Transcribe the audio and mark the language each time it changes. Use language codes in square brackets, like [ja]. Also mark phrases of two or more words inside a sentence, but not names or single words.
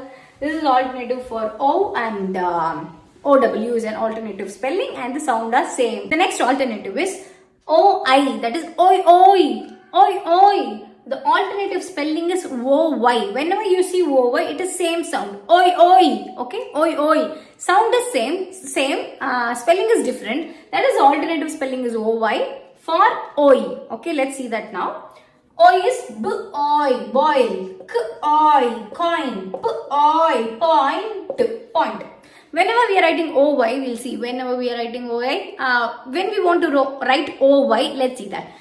[en] This is alternative for O and OW is an alternative spelling and the sound are same. The next alternative is OI, that is oi oi, oi oi. The alternative spelling is OY. Whenever you see OY, it is same sound. Oi oi. Okay, oi oi. Sound is same, spelling is different. That is alternative spelling is OY for oi. Okay, let's see that now. Oi is b-oi, boil, k-oi, coin, p-oi, point, point. Whenever we are writing OY, we'll see. Whenever we are writing OY, when we want to write OY, let's see that.